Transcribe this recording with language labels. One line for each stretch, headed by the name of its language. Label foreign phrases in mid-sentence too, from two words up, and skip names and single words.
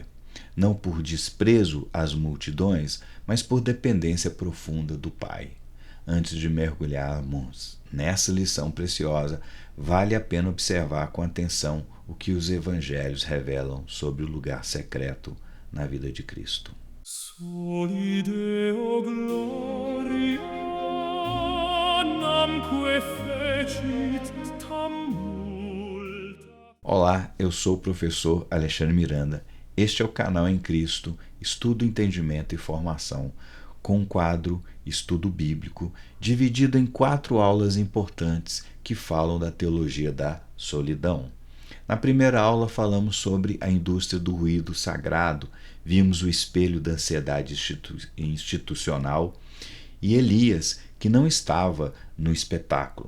Portuguese: Não por desprezo às multidões, mas por dependência profunda do Pai. Antes de mergulharmos nessa lição preciosa, vale a pena observar com atenção o que os evangelhos revelam sobre o lugar secreto na vida de Cristo.
Latin: Soli Deo gloria namque fecit tam multa.
Portuguese: Olá, eu sou o professor Alexandre Miranda. Este é o canal Em Cristo, Estudo, Entendimento e Formação, com um quadro Estudo Bíblico, dividido em 4 aulas importantes que falam da teologia da solidão. Na primeira aula falamos sobre a indústria do ruído sagrado, vimos o espelho da ansiedade institucional e Elias, que não estava no espetáculo.